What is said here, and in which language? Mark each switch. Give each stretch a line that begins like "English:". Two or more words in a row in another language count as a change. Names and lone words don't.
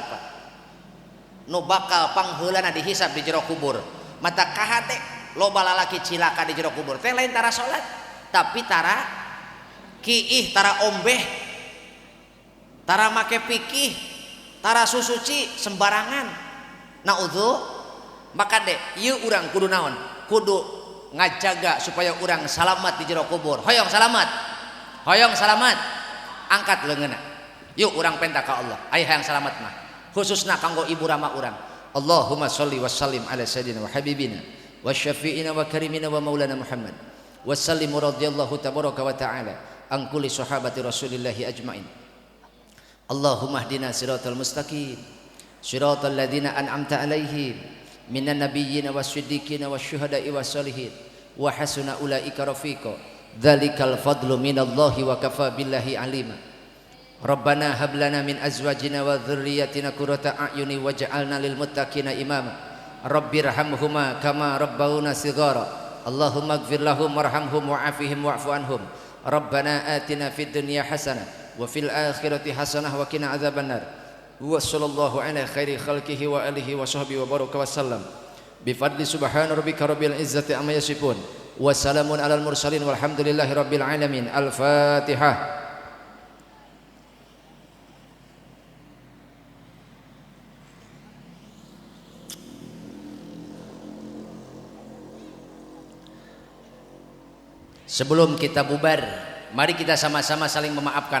Sundanese: Pak nu bakal pangheulana dihisab di jero kubur mata kahate loba lalaki cilaka di jero kubur teh lain tara salat tapi tara kiih tara ombeh tara make pikih tara susuci sembarangan naudzu maka deh ieu urang kudu naon kudu ngajaga supaya urang salamat di jero kubur hoyong salamat angkat leungeunna yuk urang penta ka Allah aya hayang salamat mah khususna kanggo ibu rama urang
Arabic: اللهم صل وسلم على سيدنا وحبيبنا وشفيعنا وكريمنا ومولانا محمد وسلم رضي الله تبارك وتعالى عن كل صحابة رسول الله أجمعين. اللهم اهدنا الصراط المستقيم صراط الذين أنعمت عليهم من النبيين والصديقين والشهداء والصالحين وحسن أولئك رفيقا ذلك الفضل من الله وكفى بالله عليما. ربنا هب لنا من أزواجنا وذرياتنا قرة أعين واجعلنا للمتقين إماما. رب ارحمهما كما ربياني صغيرا. اللهم اغفر لهم وارحمهم وعافهم واعف عنهم. ربنا آتنا في الدنيا حسنة وفي الآخرة حسنة وقنا عذاب النار. وصلى الله على خير خلقه وآله وصحبه وبارك وسلم. بفضل سبحان ربك رب العزة عما يصفون. وسلام على المرسلين والحمد لله رب العالمين. الفاتحة.
Indonesian: Sebelum kita bubar, mari kita sama-sama saling memaafkan.